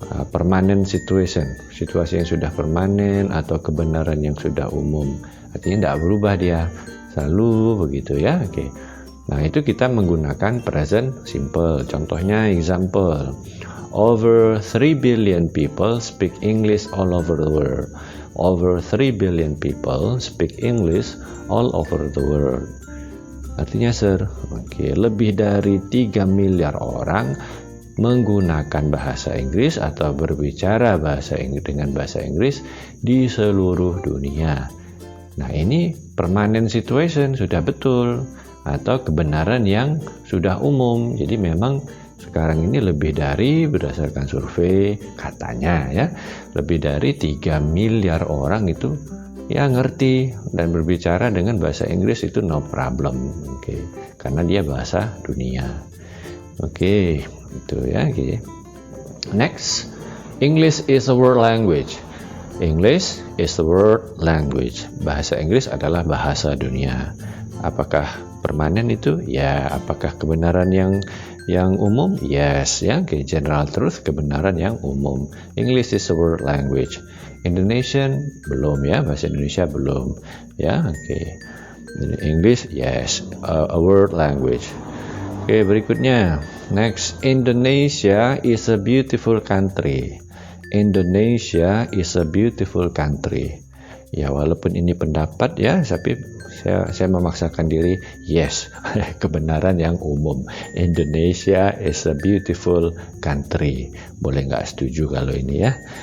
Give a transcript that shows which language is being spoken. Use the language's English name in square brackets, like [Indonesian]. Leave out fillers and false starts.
[English] Permanent situation, [Indonesian] situasi yang sudah permanen atau kebenaran yang sudah umum, artinya tidak berubah, dia selalu begitu ya. Oke. Nah, itu kita menggunakan present simple. Contohnya, [English] example, over 3 billion people speak English all over the world. Over 3 billion people speak English all over the world. [Indonesian] Artinya, Sir, lebih dari 3 miliar orang menggunakan bahasa Inggris atau berbicara dengan bahasa Inggris di seluruh dunia. Nah, ini permanent situation, sudah betul, atau kebenaran yang sudah umum. Jadi memang sekarang ini lebih dari, berdasarkan survei katanya ya, lebih dari 3 miliar orang itu ya ngerti dan berbicara dengan bahasa Inggris itu [English] no problem. [Indonesian] Karena dia bahasa dunia. Itu ya. [English] Next, English is a world language. English is the world language. [Indonesian] Bahasa Inggris adalah bahasa dunia. Apakah permanen itu? Ya. Apakah kebenaran yang umum? Yes, ya. [English] General truth, [Indonesian] kebenaran yang umum. [English] English is a world language. [Indonesian] Indonesian belum ya, bahasa Indonesia belum ya. [English] English, yes, a world language. [Indonesian] Berikutnya, [English] next, Indonesia is a beautiful country. Indonesia is a beautiful country. [Indonesian] Ya, walaupun ini pendapat ya, tapi saya memaksakan diri, yes, kebenaran yang umum. [English] Indonesia is a beautiful country. [Indonesian] Boleh nggak setuju kalau ini ya.